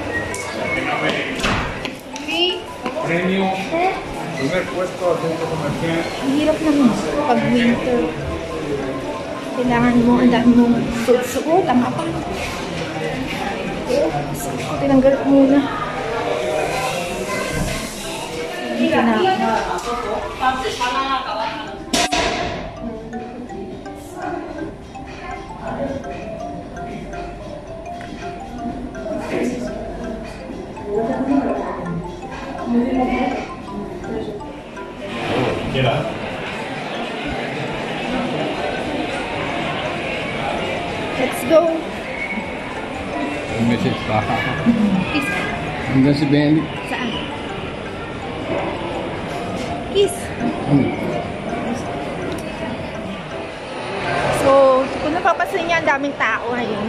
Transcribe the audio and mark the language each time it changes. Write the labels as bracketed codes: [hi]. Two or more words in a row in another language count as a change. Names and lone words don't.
[es] Okay? Premium. Primer puesto centro comercial. [tl] Ang hirap naman pag winter. Kailangan mo, ang dami mong suot-suot, ang kapal. Tinanggal ko muna. Dito na ako. [en] Let's go. [tl] May message pa. Kiss. Hanggang si Benny. Saan? Kiss. So, kung napapasin niya, ang daming tao ngayon.